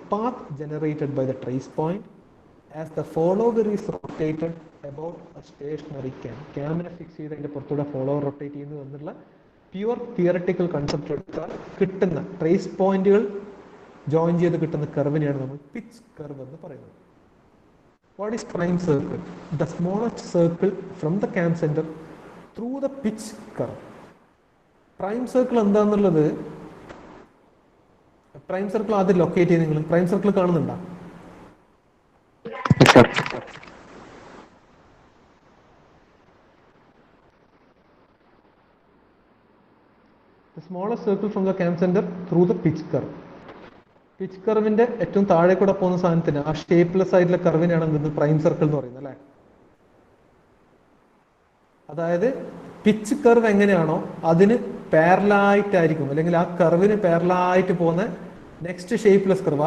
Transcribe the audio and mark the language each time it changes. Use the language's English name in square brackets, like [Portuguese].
[English] Path generated by the trace point as the follower is rotated about a stationary cam. [Malayalam] ക്യാമിനെ fix ചെയ്ത് അതിൻ്റെ പുറത്തൂടെ follower rotate ചെയ്യുന്നു എന്നുള്ള pure theoretical concept എടുത്താൽ കിട്ടുന്ന trace പോയിന്റുകൾ join ചെയ്ത് കിട്ടുന്ന കർവിനെയാണ് നമ്മൾ പിച്ച് കർവ് എന്ന് പറയുന്നത്. [English] What is prime circle? The smallest circle from the cam center through the pitch curve. [Malayalam] Prime circle എന്താന്നുള്ളത്, പ്രൈം സർക്കിൾ ആദ്യം ലൊക്കേറ്റ് ചെയ്ത് നിങ്ങൾ പ്രൈം സർക്കിൾ കാണുന്നുണ്ടോ? [English] The smallest circle from the cam center through the pitch curve. [Malayalam] Pitch കർവിന്റെ ഏറ്റവും താഴെ കൂടെ പോകുന്ന സാധനത്തിന്, ആ ഷേപ്പ്ലെസ് ആയിട്ടുള്ള കർവിനാണ് എന്ത് പ്രൈം സർക്കിൾ എന്ന് പറയുന്നത് അല്ലേ? അതായത് പിച്ച് കർവ് എങ്ങനെയാണോ അതിന് പാരലായിട്ടായിരിക്കും, അല്ലെങ്കിൽ ആ കർവിന് പാരലായിട്ട് പോകുന്ന നെക്സ്റ്റ് ഷേപ്പ്ലെസ് കർവ്.